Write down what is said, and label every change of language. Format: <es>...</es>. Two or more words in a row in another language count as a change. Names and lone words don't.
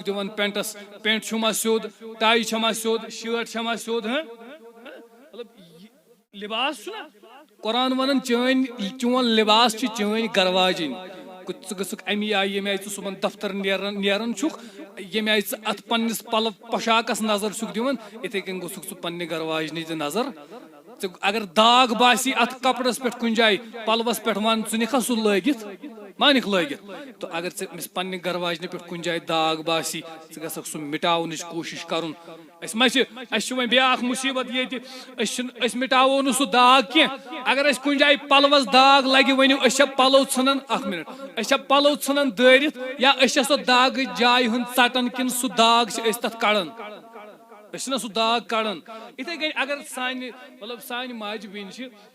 <ks>دِوان پینٹس پینٹ چھُما سیوٚد ٹاے چھما سیوٚد شٲٹ چھما سیوٚد مطلب لباس چھُنا قرآن ونان چون لباس چھِ چٲنۍ گھر واجِنۍ ژٕ گژھکھ امی آیہِ ییٚمہِ آیہِ ژٕ صبحن دفتر نیران چھُکھ ییٚمہِ آیہِ ژٕ اتھ پننس پلو پوشاکس نظر چھُکھ دِوان یِتھے کٔنۍ گوٚژھکھ ژٕ پننہِ گھر واجنہِ تہِ نظر اگر داغ باسی ات کپڑس پہ کن جائے پلوس پہ ون ژٕ نِکھا سہ لٲگِتھ مانکھ لٲگِتھ تو اگر ژےٚ پننہِ گھر واجنہِ پہ کن جائے داغ باسی ژٕ گژھکھ سہ مٹاونٕچ کوٗشش کرُن اَسہِ وۄنۍ بیاکھ مُصیبت ییٚتہِ أسۍ مٹاوو نہٕ سُہ داغ کینٛہہ اگر اَسہِ کُنہِ جایہِ پلوس داغ لگہِ ؤنِو أسۍ چھا پلو ژھٕنان اکھ منٹ أسۍ چھا پلو ژھٕنان دٲرِتھ یا أسۍ چھا سۄ داغٕچ جایہِ ہُنٛد ژٹان کِنہٕ سُہ داغ چھِ أسۍ تتھ کڑان أسۍ چھِنہ سُہ داغ کڑان یِتھے کٔنۍ اگر مطلب سانہِ ماجہِ بیٚنہِ چھِ</ks>